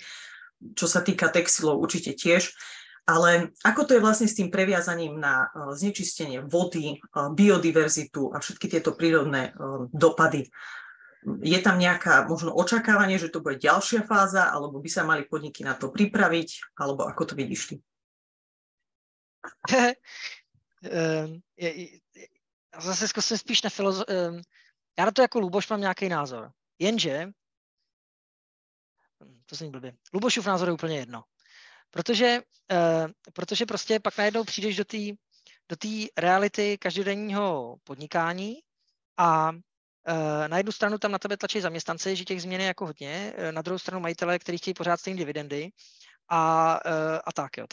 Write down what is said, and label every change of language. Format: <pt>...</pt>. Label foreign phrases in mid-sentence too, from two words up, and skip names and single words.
<sk>Čo sa týka textilov, určite tiež. Ale ako to je vlastne s tým previazaním na znečistenie vody, biodiverzitu a všetky tieto prírodné dopady? Je tam nejaká možno očakávanie, že to bude ďalšia fáza, alebo by sa mali podniky na to pripraviť, alebo ako to vidíš ty?</sk> <cs>Zase zkusím spíš já na to jako Luboš mám nějaký názor. Jenže, to zní blbě, Lubošův názor je úplně jedno. Protože prostě pak najednou přijdeš do té reality každodenního podnikání a na jednu stranu tam na tebe tlačí zaměstnanci, že těch změn je jako hodně, na druhou stranu majitelé, kteří chtějí pořád stejné dividendy a tak jo.</cs>